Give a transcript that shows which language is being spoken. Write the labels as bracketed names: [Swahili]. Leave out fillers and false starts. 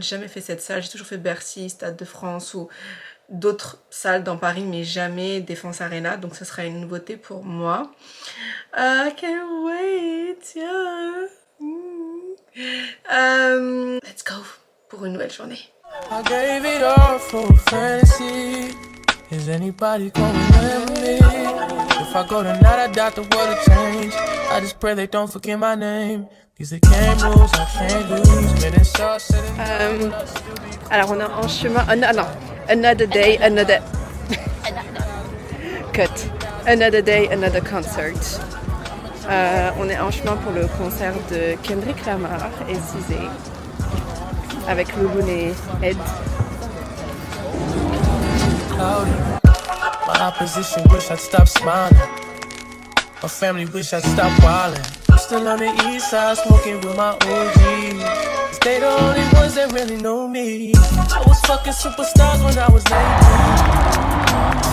[French] J'ai jamais fait cette salle, j'ai toujours fait Bercy, Stade de France ou d'autres salles dans Paris, mais jamais Défense Arena, donc ce sera une nouveauté pour moi. [English] I can't wait, yeah. Let's go [French] pour une nouvelle journée. [English] I gave it all for fantasy. Is anybody gonna remember me? If I go tonight, I doubt the world will change. I just pray they don't forget my name. These are game rules, I can't lose. [French] Alors on est en chemin. [English] Another day, another cut. Another day, another concert. [French] On est en chemin pour le concert de Kendrick Lamar et SZA avec Louloun et Ed. [English] My opposition wish I'd stop smiling. My family wish I'd stop wilding. I'm still on the east side smoking with my OGs. 'Cause they the only ones that really know me. I was fucking superstars when I was 19.